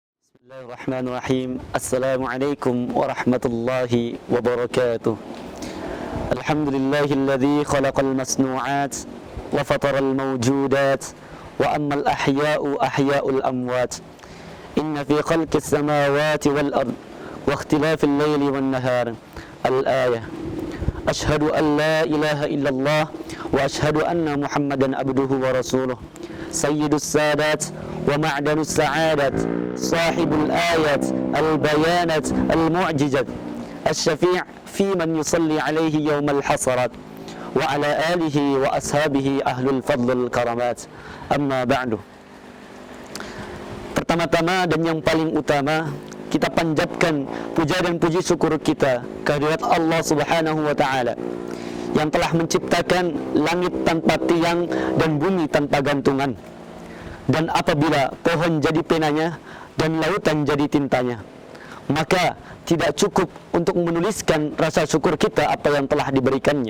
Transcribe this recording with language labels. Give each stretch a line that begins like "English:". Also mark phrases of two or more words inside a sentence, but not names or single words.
Arabic: بسم الله الرحمن الرحيم السلام عليكم ورحمة الله وبركاته. الحمد لله الذي خلق المصنوعات وفطر الموجودات وعم الأحياء أحياء الأموات. إن في خلق السماوات والأرض واختلاف الليل والنهار. الآية. أشهد أن لا إله إلا الله وأشهد أن محمدا عبده ورسوله. سيد السادات ومعدن السعادات صاحب الآيات البينات المعجزات الشافع في من يصلي عليه يوم الحسرات وعلى آله وأصحابه أهل الفضل الكرامات. أما بعد.
Indonesian: Pertama-tama dan yang paling utama, kita panjatkan puja dan puji syukur kita kehadirat
Arabic: الله سبحانه وتعالى
Indonesian: yang telah menciptakan langit tanpa tiang dan bumi tanpa gantungan. Dan apabila pohon jadi penanya dan lautan jadi tintanya, maka tidak cukup untuk menuliskan rasa syukur kita apa yang telah diberikannya.